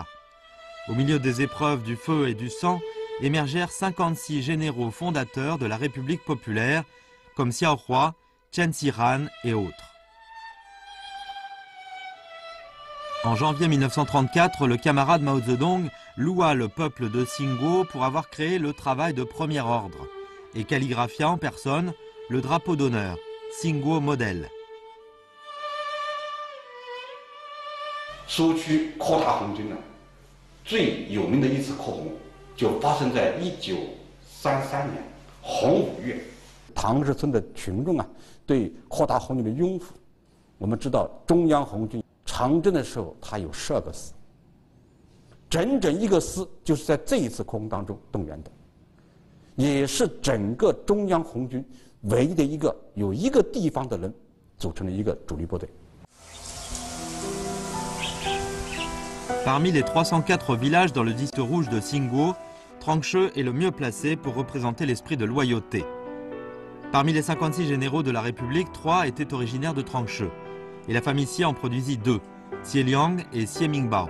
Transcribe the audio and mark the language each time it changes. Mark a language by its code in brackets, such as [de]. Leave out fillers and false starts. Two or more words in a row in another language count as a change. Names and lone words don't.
[fr] Au milieu des épreuves du feu et du sang, émergèrent 56 généraux fondateurs de la République populaire, comme Xiao Hua, Chen Xiran et autres. En janvier 1934, le camarade Mao Zedong loua le peuple de Singguo pour avoir créé le travail de premier ordre et calligraphia en personne le drapeau d'honneur, Singguo Model. [zh] 苏区扩大红军呢，最有名的一次扩红，就发生在1933年洪武月。唐日村的群众啊，对扩大红军的拥护，我们知道中央红军长征的时候，它有12个师，整整一个师就是在这一次扩红当中动员的，也是整个中央红军唯一的一个有一个地方的人组成的一个主力部队。 [fr] Parmi les 304 villages dans le district rouge de Singguo, Trangche est le mieux placé pour représenter l'esprit de loyauté. Parmi les 56 généraux de la République, 3 étaient originaires de Trangche, et la famille Xie en produisit 2, Xie Liang et Xie Mingbao.